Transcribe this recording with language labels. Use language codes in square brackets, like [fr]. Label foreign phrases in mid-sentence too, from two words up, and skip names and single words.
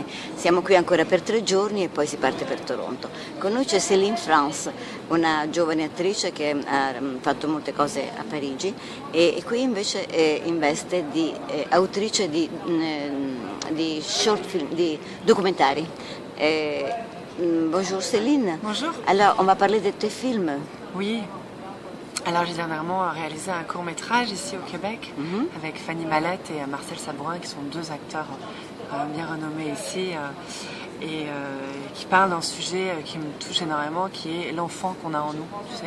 [it] Siamo qui ancora per 3 giorni e poi si parte per Toronto. Con noi c'è Céline France, una giovane attrice che ha fatto molte cose a Parigi e qui invece in veste di autrice di [en] short film, [it] di documentari. [fr] Bonjour Céline. Bonjour. Alors on va parler de tes films. Oui. Alors j'ai dernièrement réalisé un court-métrage ici au Québec avec Fanny Mallette et Marcel Sabourin qui sont 2 acteurs bien renommés ici et qui parlent d'un sujet qui me touche énormément, qui est l'enfant qu'on a en nous, tu sais.